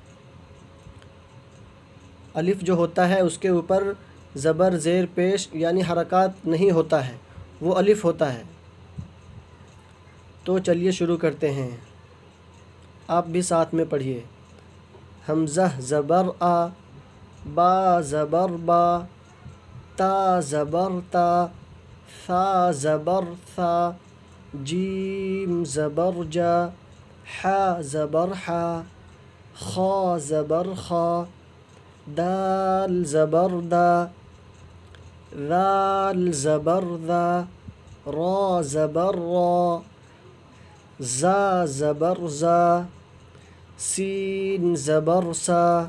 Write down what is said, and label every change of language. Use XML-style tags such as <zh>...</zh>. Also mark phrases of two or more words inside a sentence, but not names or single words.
<ur>الف جو ہوتا ہے اس کے اوپر زبر زیر پیش یعنی حرکات نہیں ہوتا ہے، وہ الف ہوتا ہے۔ تو چلیے شروع کرتے ہیں، آپ بھی ساتھ میں پڑھیے۔ حمزہ زبر آ، با زبر با، تا زبر تا، ثا زبر ثا، جیم زبر جا، حا زبر حا، خا زبر خا، دال زبر دا، ذال زبر ذا، را زبر را، زا زبر زا، سین زبر سا،</ur>